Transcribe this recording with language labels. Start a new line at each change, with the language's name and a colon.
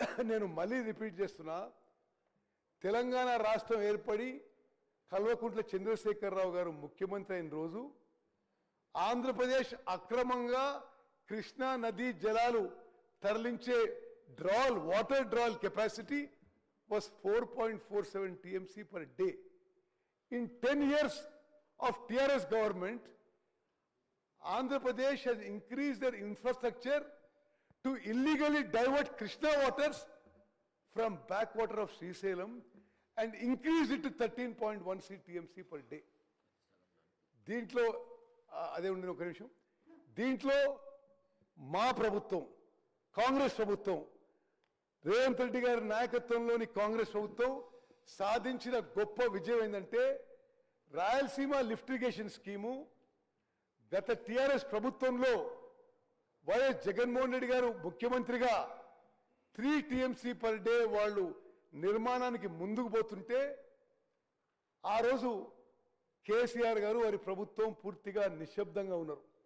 Telugu: నేను మళ్ళీ రిపీట్ చేస్తున్నా, తెలంగాణ రాష్ట్రం ఏర్పడి కల్వకుంట్ల చంద్రశేఖరరావు గారు ముఖ్యమంత్రి అయిన రోజు ఆంధ్రప్రదేశ్ అక్రమంగా కృష్ణా నదీ జలాలు తరలించే water drawal capacity
English: was 4.47 TMC per day. In 10 years of TRS government, Andhra Pradesh has increased their infrastructure to illegally divert Krishna waters from backwater of Srisailam and increased it to 13.16 TMC per day.
Telugu: దీంట్లో అదే ఉండిన ఒక నిమిషం. దీంట్లో మా ప్రభుత్వం కాంగ్రెస్ ప్రభుత్వం రేవంత్ రెడ్డి గారి నాయకత్వంలోని కాంగ్రెస్ ప్రభుత్వం సాధించిన గొప్ప విజయం ఏంటంటే రాయలసీమ లిఫ్ట్ ఇరిగేషన్ స్కీము గత టిఆర్ఎస్ ప్రభుత్వంలో వైఎస్ జగన్మోహన్ రెడ్డి గారు ముఖ్యమంత్రిగా 3 టీఎంసీ పర్ డే వాళ్ళు నిర్మాణానికి ముందుకు పోతుంటే ఆ రోజు కేసీఆర్ గారు వారి ప్రభుత్వం పూర్తిగా నిశ్శబ్దంగా ఉన్నారు.